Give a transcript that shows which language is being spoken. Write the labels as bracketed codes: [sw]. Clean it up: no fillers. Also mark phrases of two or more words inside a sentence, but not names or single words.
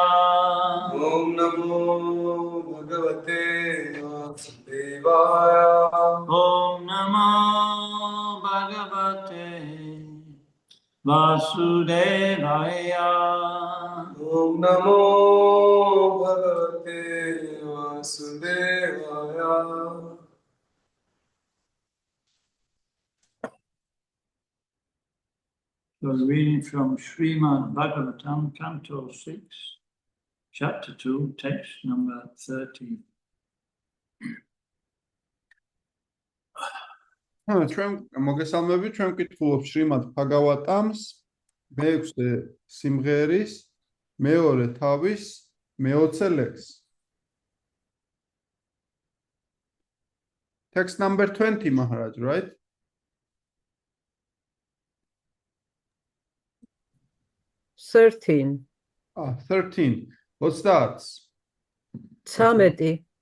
[sa] Om Namo Bhagavate Vasudevaya. Om Namo Bhagavate Vasudevaya. Om Namo Bhagavate Vasudevaya. [en] So reading from Srimad Bhagavatam, Canto 6, Chapter 2, text number 30. [ka] ჩვენ მოგესალმებით, ჩვენ ვკითხულობ შრიმად ბჰაგავატამს მე-6 სიმღერის მეორე თავის მე-20 ლექსს. [en] Text number 20, Maharaj, right? Thirteen. 13. What starts? 13.